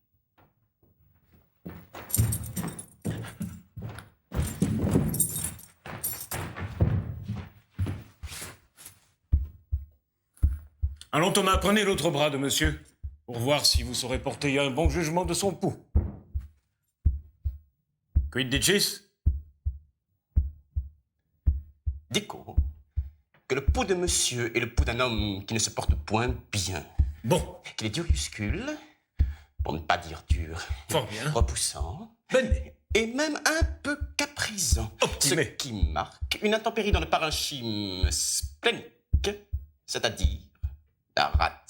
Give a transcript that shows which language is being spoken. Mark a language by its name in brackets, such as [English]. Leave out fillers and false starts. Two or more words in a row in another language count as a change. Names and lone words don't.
[French] Allons, Thomas, prenez l'autre bras de monsieur, pour voir si vous saurez porter un bon jugement de son pouls. [Latin] Quid dicis? [French] Dico que le pouls de monsieur est le pouls d'un homme qui ne se porte point bien. Bon. Qu'il est duruscule, pour ne pas dire dur. Fort bien. Repoussant. Venez. Et même un peu caprisant. Optimé. Ce qui marque une intempérie dans le parenchyme splénique, c'est-à-dire la rate.